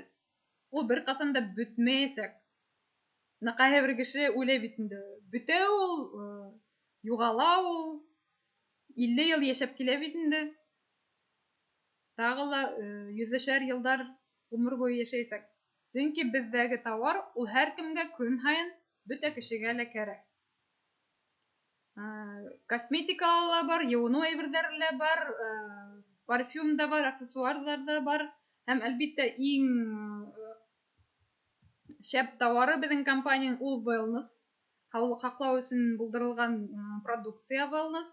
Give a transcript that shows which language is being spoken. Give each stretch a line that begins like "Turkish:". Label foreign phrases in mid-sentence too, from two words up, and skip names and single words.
Tatar: Ул бер касан да бетмәячәк. Кайһы бер кеше уйлый бит инде. Бетә ул, югала ул. 50 ел яшәп килә бит инде. Тагы ла 100-шәр елдар гомер буе яшәйсәк. Чөнки бездәге товар ул һәр кемгә көн һайын бөтә кешегә лә кәрәк. Косметикалар бар, юыну әйберләре бар, парфюм да бар, аксессуарлар да бар. Һәм әлбиттә иң шәп товары безнең компаниянең ул wellness. Һаулык һаклау өчен булдырылган продукция wellness.